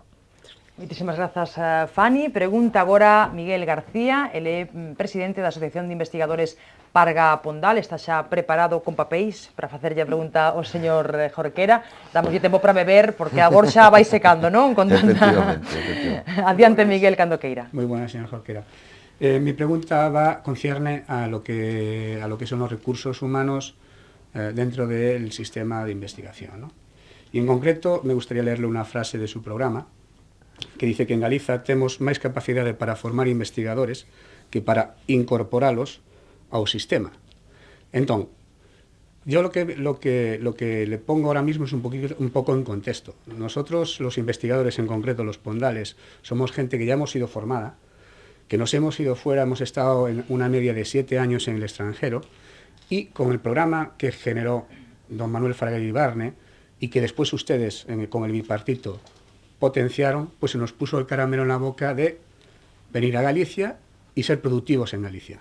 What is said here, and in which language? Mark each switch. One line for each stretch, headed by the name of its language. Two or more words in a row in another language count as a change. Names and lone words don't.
Galician: Moitísimas grazas, Fanny. Pregunta agora Miguel García, ele é presidente da Asociación de Investigadores Parga Pondal, está xa preparado con papéis para facerlle a pregunta ao señor Jorquera. Damoslle tempo para beber, porque a borxa vai secando, non? Con tanta... Adiante, Miguel, cando queira.
Spanish: Muy buena, señor Jorquera. Mi pregunta concierne a lo que son los recursos humanos dentro del sistema de investigación, ¿no? Y en concreto me gustaría leerle una frase de su programa, que dice que en Galiza
Galician: temos máis capacidade para formar investigadores que para incorporalos ao sistema. Entón,
Spanish: yo lo que le pongo ahora mismo es un poco en contexto. Nosotros, los investigadores, en concreto los pondales, somos gente que ya hemos sido formada, que nos hemos ido fuera, hemos estado en una media de 7 años en el extranjero, y con el programa que generó don Manuel Fraga Ibarne, y que después ustedes, con el bipartito, potenciaron, pues se nos puso el caramelo en la boca de venir a Galicia y ser productivos en Galicia.